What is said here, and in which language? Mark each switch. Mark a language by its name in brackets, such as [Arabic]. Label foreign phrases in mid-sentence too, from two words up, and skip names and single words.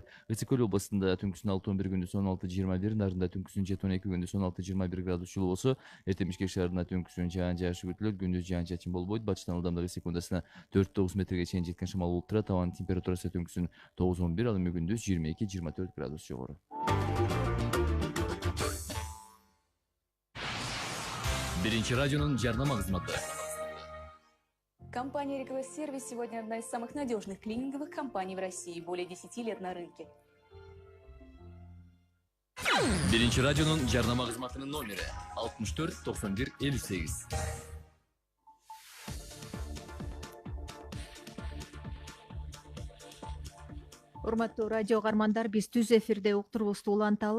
[Kyrgyz] Ысык көл областында түнкүсүн 6-11, күндүз 16-21, Нарында түнкүсүн 7-12, күндүз 16-21 градус жылуусу, эртең Бишкек шаарында түнкүсүн жаан-жаашы күтүлөт, күндүз жаан-чачын болбойт, батыштан ылдамдыгы секундасына 4-9 метрге чейин жеткен шамал болуп турат. Абанын температурасы түнкүсүн 9-11, ал эми күндүз 22-24 градус жогору. Биринчи радионун жарнама кызматы. [Russian] Компания Реклэс Сервис сегодня одна из самых надежных клининговых компаний в России, более 10 лет на рынке. [Kyrgyz] Биринчи радионун жарнама кызматынын номери 64 91 58. Урматтуу радио каармандар, биз түз эфирде уктуруубузду уланталы.